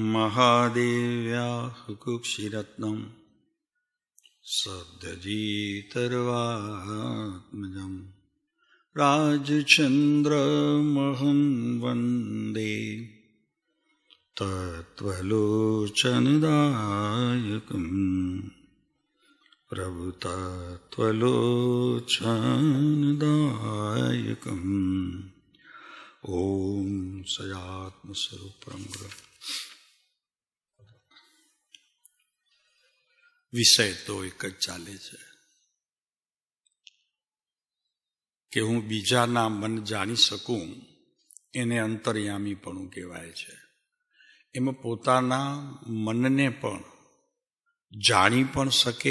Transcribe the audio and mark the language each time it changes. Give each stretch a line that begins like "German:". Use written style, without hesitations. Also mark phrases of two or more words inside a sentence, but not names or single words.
Sanskrit: महादेव्याः कुक्षिरत्नं सद्यजीतर्वात्मजं राजचन्द्रमहं वन्दे तत्त्वलोचनदायकम् प्रभुतत्त्वलोचनदायकम् ओम सयात्मस्वरूप परम ब्रह्म।
Gujarati: વિષય તો એક જ ચાલે છે કે હું બીજાના મન જાણી શકું, એને અંતર્યામીપણું કહેવાય છે. એમાં પોતાના મનને પણ જાણી પણ શકે.